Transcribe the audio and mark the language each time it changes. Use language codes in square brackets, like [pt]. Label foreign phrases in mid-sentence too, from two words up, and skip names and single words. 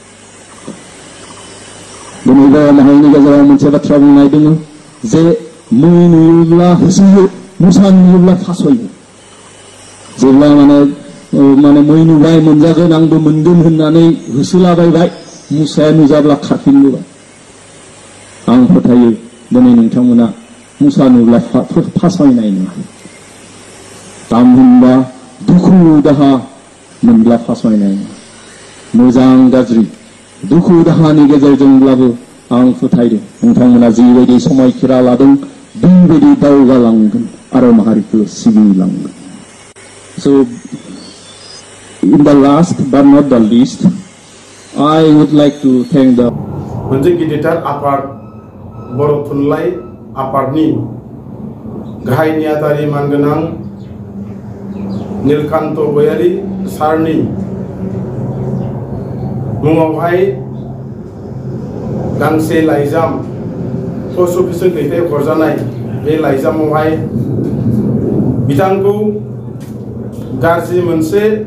[brx] दिनै बर' माहारिनि गेजेराव मोनसे बाथ्रा बुंनाय दङ जे मै नुयोब्ला होसोयो मुसा नुयोब्ला फासयो जेब्ला माने मै नुबाय मोनजागोन आंबो मोनगोन होननानै होसोलाबायबाय मुसाया नुजाब्ला खारफिनबोबाय आं फोथायो दिनै नोंथांमोना मुसा नुब्ला फासयनाय नङा थामहिनबा दुखु दाहा मोनब्ला फासयनाय नङा मोजां गाज्रि दुखु दाहानि गेजेरजोंब्लाबो आं फोथायदों नोंथांमोना जिबायदि समायखिरा लादों बेबायदि दावगालांगोन आरो माहारिखौ सिबिलांगोन। [en] So in the last but not the least, I would like to thank the [brx] मोनसे गिदिरथार आफाद बर' थुनलाइ आफादनि गाहाय नेहाथारि मानगोनां नीलकान्त गयारी सारनि मुङावहाय गांसे लाइजाम [en] post office-jong [brx] दैथायहरजानाय बे लाइजामावहाय बिथांखौ गाज्रि मोनसे